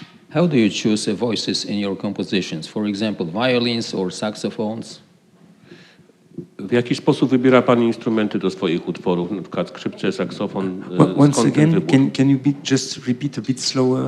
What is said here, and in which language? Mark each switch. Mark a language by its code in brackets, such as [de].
[en] How do you choose voices in your compositions? For example, violins or saxophones? [pl] W jaki sposób wybiera Pan instrumenty do swoich utworów, na przykład skrzypce, saksofon? [en] Once again, can you just repeat a bit slower?